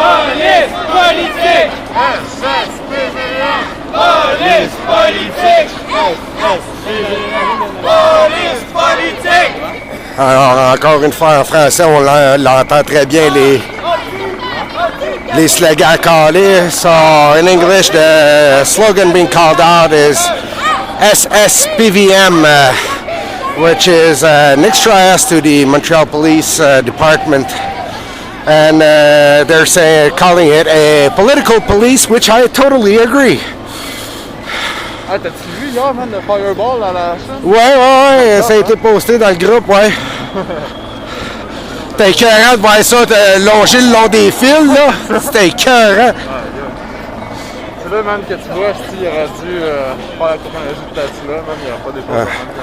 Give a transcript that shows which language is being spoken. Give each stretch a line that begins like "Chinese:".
French: Police politique! Police politique! Police politique! Alors, encore une fois, en français, on l'entend très bien, les slogans calés.
English: So, in English, the slogan being called out is SSPVM, which is an extra S to the Montreal Police Department. And they're calling it a political police, which I totally agree.
French: Ah, t'as-tu vu hier, man, le fireball à la chaîne? Ouais, ça a été posté dans le groupe, ouais. C'était écœurant de voir ça longer le long des fils, là. C'était écœurant. C'est là, man, que tu vois, s'il aurait dû faire la technologie de Tesla, man, il n'y aurait pas dépassé.